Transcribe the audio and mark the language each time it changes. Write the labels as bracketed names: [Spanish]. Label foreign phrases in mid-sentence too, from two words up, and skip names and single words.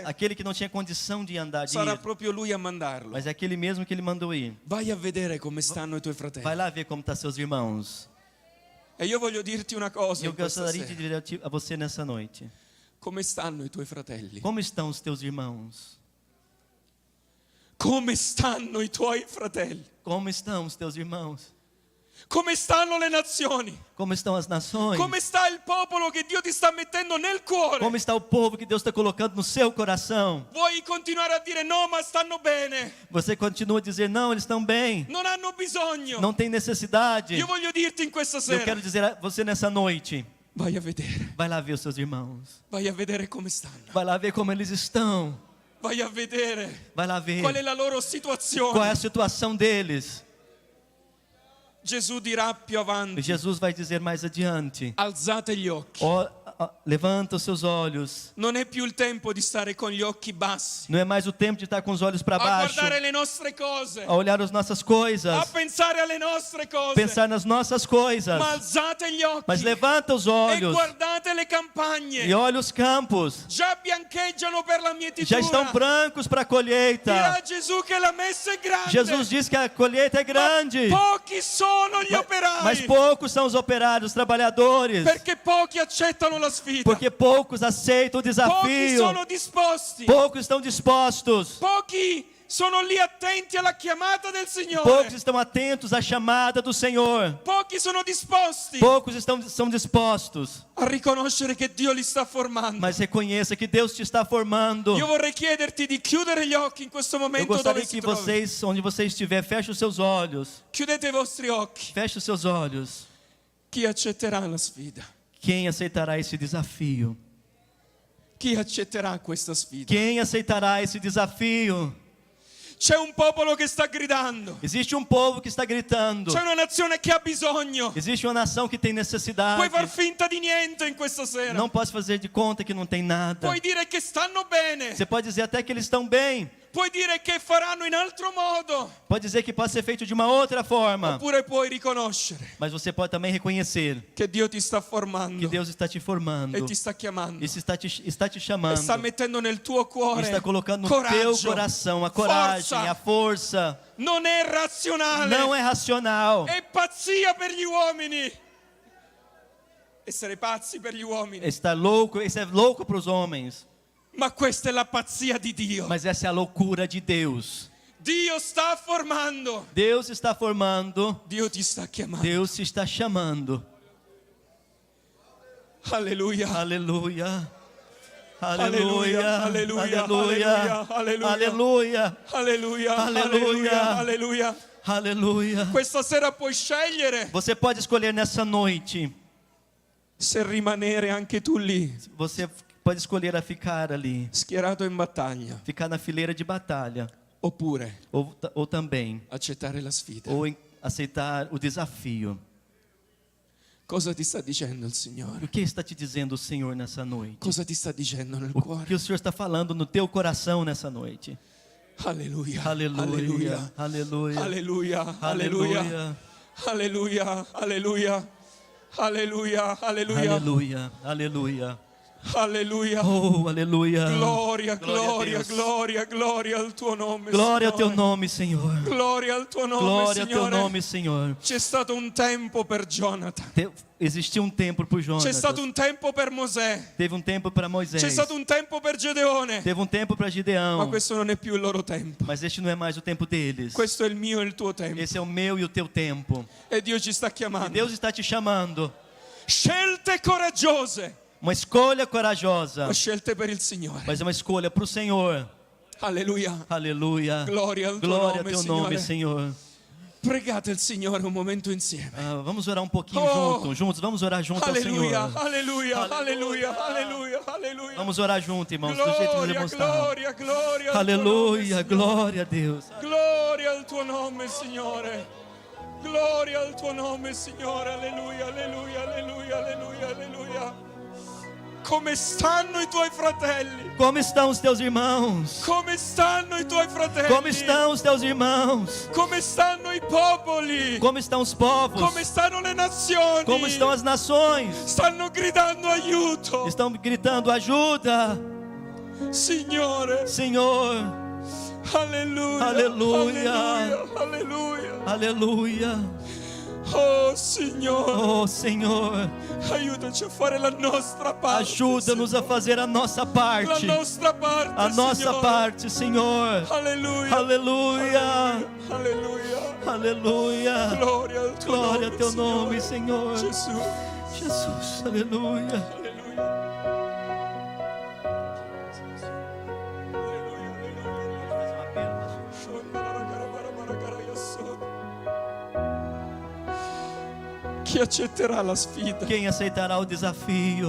[Portuguese] aquele que não tinha condição de andar, de [Italian] Sarà [Portuguese] ir, [Italian] proprio lui a mandarlo. [Portuguese] mas é aquele mesmo que ele mandou ir. [Italian] Vai a vedere come stanno i tuoi fratelli. [Portuguese] Vai lá ver como estão seus irmãos. [Italian] E io voglio dirti una cosa [Portuguese] Eu [Italian] in questa [Portuguese] gostaria de [Italian] sera. [Portuguese] dizer a você nessa noite: [Italian] Come stanno i tuoi fratelli? [Portuguese] como estão os teus irmãos? [Italian] Come stanno i tuoi fratelli? [Portuguese] Como estão os teus irmãos? [Italian] Come stanno le nazioni? [Portuguese] Como estão as nações? [Italian] Come sta il popolo che Dio ti sta mettendo nel cuore? [Portuguese] Como está o povo que Deus está colocando no seu coração? [Italian] Vuoi continuare a dire no, ma stanno bene? [Portuguese] Você continua a dizer: não, eles estão bem, [Italian] Non hanno bisogno. [Portuguese] não tem necessidade. [Italian] Io voglio dirti in questa [Portuguese] Eu [Italian] sera, [Portuguese] quero dizer a você nessa noite: [Italian] vai a vedere. [Portuguese] vai lá ver os seus irmãos. [Italian] Vai a vedere come stanno. [Portuguese] Vai lá ver como eles estão. [Italian] Vai a vedere [Portuguese] Vai lá ver [Italian] qual è la loro [Portuguese] qual é [Italian] situazione. [Portuguese] a situação deles. [Italian] Gesù dirà più avanti: [Portuguese] Jesus vai dizer mais adiante: [Italian] alzate gli occhi. [Portuguese] levanta os seus olhos. [Italian] Non è più il tempo di stare con gli occhi bassi, [Portuguese] Não é mais o tempo de estar com os olhos para a baixo, [Italian] guardare le nostre cose, [Portuguese] a olhar as nossas a coisas, [Italian] pensare alle nostre cose, [Portuguese] pensar nas nossas coisas. [Italian] ma alzate gli occhi [Portuguese] Mas levanta os e olhos [Italian] guardate le campagne. [Portuguese] e olha os campos. [Italian] Già biancheggiano per la [Portuguese] Já estão [Italian] mietitura. [Portuguese] brancos para a colheita. [Italian] Dirà Gesù che la messa è grande. [Portuguese] Jesus diz que a colheita é grande, [Italian] Pochi sono gli operai, [Portuguese] mas poucos são os operários, os trabalhadores, [Italian] perché pochi accettano la sfida. [Portuguese] porque poucos aceitam o [Italian] Pochi [Portuguese] desafio, [Italian] sono disposti. [Portuguese] poucos estão dispostos, [Italian] Pochi sono lì attenti alla chiamata del Signore. [Portuguese] poucos estão atentos à chamada do Senhor, [Italian] Pochi sono disposti [Portuguese] poucos são dispostos, [Italian] a riconoscere che Dio li sta formando. [Portuguese] mas reconheça que Deus te está formando. [Italian] Io vorrei chiederti di chiudere gli occhi in questo [Portuguese] Eu [Italian] momento dove [Portuguese] gostaria [Italian] si [Portuguese] que [Italian] trovi. [Portuguese] vocês, onde você estiver, feche os seus olhos, [Italian] Chiudete i vostri occhi. [Portuguese] feche os seus olhos. [Italian] Chi accetterà la sfida? [Portuguese] Quem aceitará esse desafio? [Italian] Chi accetterà questa sfida? [Portuguese] Quem aceitará esse desafio? [Italian] C'è un popolo che sta gridando. [Portuguese] Existe um povo que está gritando. [Italian] C'è una nazione che ha bisogno. [Portuguese] Existe uma nação que tem necessidade. [Italian] Puoi far finta di niente in questa sera. [Portuguese] Não posso fazer de conta que não tem nada. [Italian] Puoi dire che stanno bene. [Portuguese] Você pode dizer até que eles estão bem. [Italian] Puoi dire che faranno in altro modo. [Portuguese] Pode dizer que pode ser feito de uma outra forma. [Italian] Oppure puoi riconoscere [Portuguese] Mas você pode também reconhecer [Italian] che Dio ti sta [Portuguese] que [Italian] formando [Portuguese] Deus está te formando. [Italian] e ti sta chiamando. [Portuguese] E está te E chamando. [Italian] sta mettendo nel tuo cuore [Portuguese] Está colocando no [Italian] coraggio, [Portuguese] teu coração a coragem, [Italian] forza. [Portuguese] a força. [Italian] Non è razionale. [Portuguese] Não é racional. [Italian] È pazzia per gli uomini. Essere pazzi per gli uomini. [Portuguese] Está louco, isso é louco para os homens. [Italian] Ma questa è la pazzia di Dio. [Portuguese] Mas essa é a loucura de Deus. [Italian] Dio sta formando. [Portuguese] Deus está formando. [Italian] Dio ti sta chiamando. [Portuguese] Deus te está chamando. [Italian] Alleluia. [Portuguese] Aleluia. Aleluia, aleluia, aleluia, Aleluia. [Italian] Alleluia. Alleluia. Alleluia. [Portuguese] Aleluia. [Italian] Questa sera puoi scegliere [Portuguese] Você pode escolher nessa noite. [Italian] se rimanere anche tu lì, [Portuguese] Você pode escolher a ficar ali, [Italian] schierato in battaglia, [Portuguese] ficar na fileira de batalha, [Italian] oppure [Portuguese] ou também, [Italian] accettare la sfida. [Portuguese] aceitar o desafio. [Italian] Cosa ti sta dicendo il Signore? [Portuguese] O que está te dizendo o Senhor nessa noite? [Italian] Cosa ti sta dicendo nel [Portuguese] O que cuore? o Senhor está falando no teu coração nessa noite? [Italian] Alleluia. [Portuguese] Aleluia. Aleluia. [Italian] Alleluia. Alleluia. [Portuguese] Aleluia. [Italian] Alleluia. Alleluia. Alleluia, alleluia, [Portuguese] Aleluia, aleluia. [Italian] alleluia. [Portuguese] Oh, aleluia. [Italian] Gloria, [Portuguese] Glória a [Italian] gloria, [Portuguese] Deus. [Italian] gloria, gloria al tuo nome, [Portuguese] Glória ao teu [Italian] Signore. [Portuguese] nome, Senhor. [Italian] Gloria al tuo nome, [Portuguese] Glória ao teu [Italian] Signore. [Portuguese] nome, Senhor. [Italian] C'è stato un tempo per Jonathan. [Portuguese] Existiu um tempo por [Italian] C'è stato [Portuguese] Jonas. [Italian] un tempo per Mosè. [Portuguese] Teve um tempo para Moisés. [Italian] C'è stato un tempo per Gedeone. [Portuguese] Teve um tempo para [Italian] Ma [Portuguese] Gideão. [Italian] questo non è più il loro tempo. [Portuguese] Mas este não é mais o tempo deles. [Italian] Questo è il mio e il tuo tempo. [Portuguese] Esse é o meu e o teu tempo. [Italian] E Dio ci sta [Portuguese] E [Italian] chiamando. [Portuguese] Deus está te chamando. [Italian] Scelte coraggiose, [Portuguese] Uma escolha corajosa. [Italian] ma scelte per il Signore. [Portuguese] Mas é uma escolha para o Senhor. [Italian] Alleluia. [Portuguese] Aleluia. [Italian] Gloria al tuo [Portuguese] Glória ao [Italian] nome, [Portuguese] teu nome, [Italian] Signore. [Portuguese] Senhor. [Italian] Pregate il Signore un momento insieme. [Portuguese] Vamos orar um pouquinho Oh. juntos. Vamos orar junto ao [Italian] Alleluia, [Portuguese] Senhor. [Italian] alleluia, Alleluia. alleluia, alleluia, alleluia. [Portuguese] Vamos orar junto, irmãos, do jeito que [Italian] Gloria, [Portuguese] devemos estar. [Italian] gloria, gloria al tuo [Portuguese] Aleluia, [Italian] nome, [Portuguese] glória a Deus. [Italian] Gloria al tuo nome, Signore. Gloria al tuo nome, Signore. Alleluia, alleluia, alleluia, alleluia, alleluia. Come stanno i tuoi fratelli? [Portuguese] Como estão os teus irmãos? [Italian] Come stanno i tuoi fratelli? [Portuguese] Como estão os teus irmãos? [Italian] Come stanno i popoli? [Portuguese] Como estão os povos? [Italian] Come stanno le nazioni? [Portuguese] Como estão as nações? [Italian] Stanno gridando aiuto. [Portuguese] Estão gritando ajuda, [Italian] Signore. [Portuguese] Senhor. [Italian] Alleluia. Alleluia. Alleluia. Alleluia. [Portuguese] Aleluia. [Italian] Oh, Signore. [Portuguese] Oh, Senhor, [Italian] Aiutaci a fare la nostra parte. [Portuguese] ajuda-nos a fazer a nossa [Italian] La [Portuguese] parte. [Italian] nostra parte, [Portuguese] A nossa [Italian] Signore. [Portuguese] parte, Senhor. [Italian] Alleluia. [Portuguese] Aleluia. [Italian] Alleluia. [Portuguese] Aleluia. [Italian] Gloria al tuo [Portuguese] Glória [Italian] nome, [Portuguese] ao teu nome, [Italian] Signore. [Portuguese] Senhor. [Italian] Gesù. [Portuguese] Jesus, aleluia. [Italian] Alleluia. Chi accetterà la sfida? [Portuguese] Quem aceitará o desafio?